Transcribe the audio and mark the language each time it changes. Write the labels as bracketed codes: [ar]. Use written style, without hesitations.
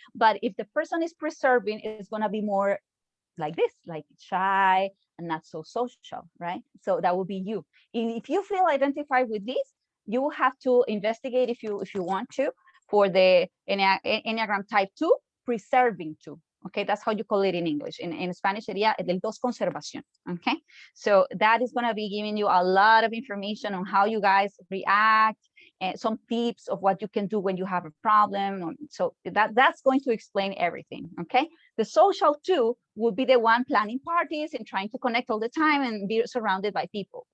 [en] But if the person is preserving, it's going to be more like this, like shy and not so social, right? So that would be you. If you feel identified with this, you will have to investigate if you want to for the Enneagram type 2, preserving 2. Okay, that's how you call it in English. In Spanish, [es] sería el 2 conservación. [en] Okay, so that is going to be giving you a lot of information on how you guys react, and some tips of what you can do when you have a problem. So that's going to explain everything. Okay, the social 2 would be the one planning parties and trying to connect all the time and be surrounded by people.